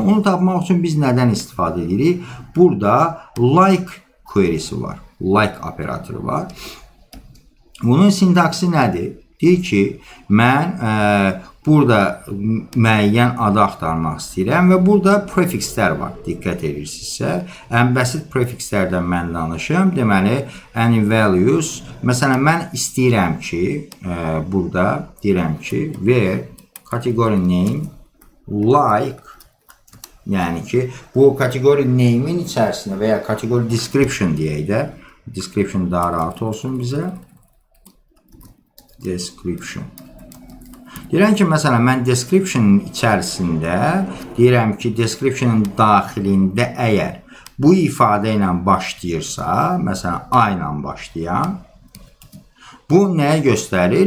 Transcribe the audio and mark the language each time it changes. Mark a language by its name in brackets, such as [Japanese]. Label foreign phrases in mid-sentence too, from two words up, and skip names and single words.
[Azerbaijani] Onu tapmaq üçün biz nədən istifadə edirik? Burada [English] like query'si [Azerbaijani] var, [English] like operatoru [Azerbaijani] var. Bunun sintaksi nədir? Deyir ki, mən burada müəyyən adı axtarmaq istəyirəm və burada prefixlər var, diqqət edirsinizsə. Ən bəsit prefixlərdən mən danışım. Deməli, [English] any values, [Azerbaijani] məsələn, mən istəyirəm ki, burada deyirəm ki, [English] where category name like, [Azerbaijani] yəni ki, bu [English] category name'in [Azerbaijani] içərisində və ya [English] category description [Azerbaijani] deyək də, description daha rahat olsun bizə. Description. Deyirəm ki, məsələn, mən description'ın içərisində deyirəm ki, description'ın daxilində əgər bu ifadə ilə başlayırsa, məsələn, A ilə başlayan, bu nəyə göstərir?